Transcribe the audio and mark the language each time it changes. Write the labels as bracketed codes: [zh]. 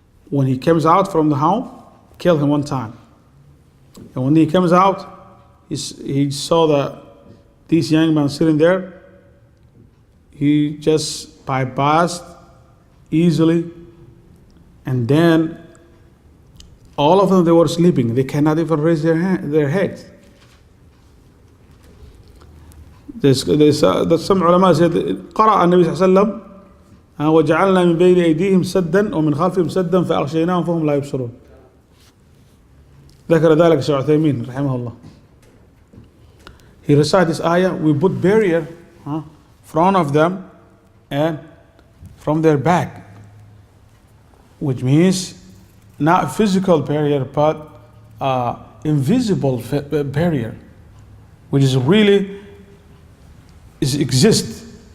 [en] When he comes out from the home, kill him one time. And when he comes out, he saw these young men sitting there. He just bypassed easily, and then all of them, they were sleeping. They cannot even raise their heads. Some ulama said, [ar] قرأ النبي صلى الله عليه وسلم وجعلنا من بين أيديهم سدا ومن خلفهم سدا فأغشيناهم فهم لا يبصرون. ذكر ذلك شيخ عثيمين رحمه الله. [en] He recited this ayah, we put barrier front of them and from their back, which means not physical barrier, but invisible barrier, which is really exists.